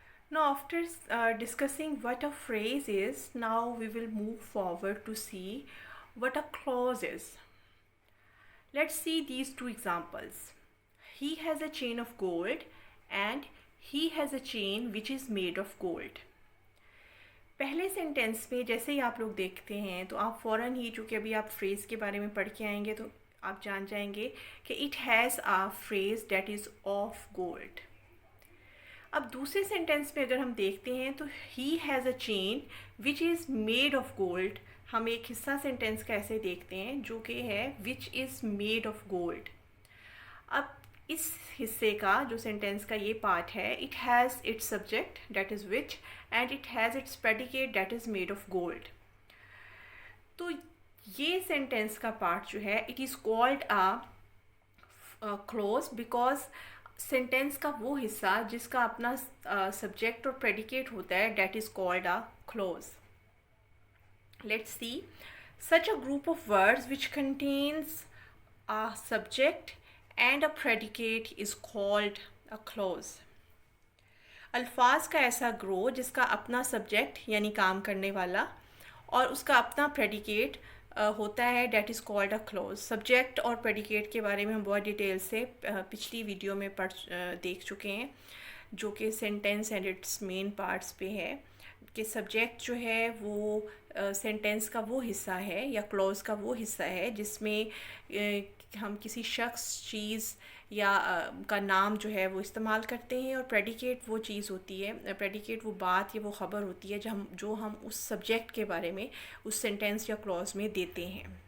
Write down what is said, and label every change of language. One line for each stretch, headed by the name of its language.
English: Now, after discussing what a phrase is, now we will move forward to see what a clause is. Let's see these two examples. He has a chain of gold and he has a chain which is made of gold.
Urdu: پہلے sentence میں جیسے ہی آپ لوگ دیکھتے ہیں تو آپ فوراً ہی، چونکہ ابھی آپ فریز کے بارے میں پڑھ کے آئیں گے تو آپ جان جائیں گے کہ
English: It has a phrase that is of gold.
Urdu: اب دوسرے سینٹینس میں اگر ہم دیکھتے ہیں تو
English: He has a chain which is made of gold.
Urdu: ہم ایک حصہ سینٹینس کا ایسے دیکھتے ہیں جو کہ ہے
English: Which is made of gold.
Urdu: اب اس حصے کا جو سینٹینس کا یہ پارٹ ہے،
English: It has its subject that is which and it has its predicate that is made of gold.
Urdu: تو یہ سینٹینس کا پارٹ جو ہے
English: it is called a clause, because
Urdu: sentence کا وہ حصہ جس کا اپنا سبجیکٹ اور پریڈیکیٹ ہوتا ہے
English: That is called a clause. Let's see such a group of words which contains a subject and a predicate is called a clause.
Urdu: الفاظ کا ایسا گروہ جس کا اپنا سبجیکٹ یعنی کام کرنے والا اور اس کا اپنا پریڈیکیٹ ہوتا ہے
English: That is called a clause.
Urdu: Subject اور پریڈیکیٹ کے بارے میں ہم بہت ڈیٹیل سے پچھلی ویڈیو میں دیکھ چکے ہیں، جو کہ sentence and it's main parts پہ ہے، کہ سبجیکٹ جو ہے وہ سینٹینس کا وہ حصہ ہے یا کلوز کا وہ حصہ ہے جس میں ہم کسی شخص، چیز یا کا نام جو ہے وہ استعمال کرتے ہیں، اور پریڈیکیٹ وہ چیز ہوتی ہے، پریڈیکیٹ وہ بات یا وہ خبر ہوتی ہے جو ہم اس سبجیکٹ کے بارے میں اس سینٹینس یا کلوز میں دیتے ہیں.